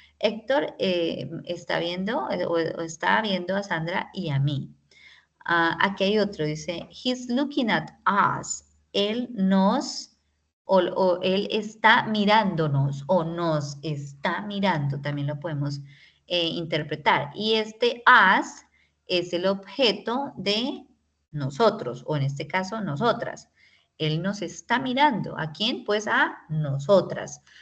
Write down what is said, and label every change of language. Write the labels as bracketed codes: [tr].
[es] Héctor está viendo o está viendo a Sandra y a mí. Aquí hay otro, dice, [en] he's looking at us. [es] Él nos, o él está mirándonos, o nos está mirando, también lo podemos interpretar. Y este us es el objeto de nosotros, o en este caso, nosotras. Él nos está mirando. ¿A quién? Pues a nosotras.